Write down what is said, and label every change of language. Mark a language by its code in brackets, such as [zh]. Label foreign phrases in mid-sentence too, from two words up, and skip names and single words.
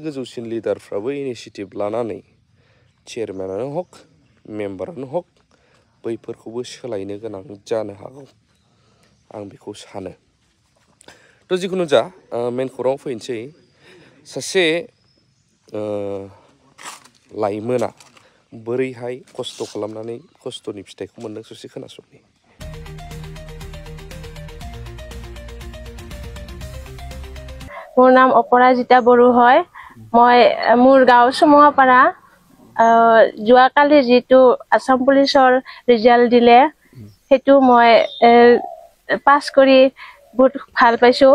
[brx] गोजौसिन लिडारफ्राबो इनिशियेटिभ लानानै चेयारमेनानो हक मेम्बारानो हक बैफोरखौबो सोलायनो गोनां जानो हागौ आं बेखौ सानो थ' जिखुनु जा मेन खौराङाव फैनोसै सासे लाइमोना बोरैहाय खस्थ' खालामनानै खस्थ'नि फिथाइखौ मोनदों ससे खोनासंनि [as] মোৰ নাম অপৰাজিতা বড়ো হয় মই মোৰ গাঁও চুমুহাপাৰা যোৱাকালি যেটো আসাম পুলিচৰ ৰিজাল্ট দিলে হেতু মই পাস কৰি বহুত ভাল পাইছো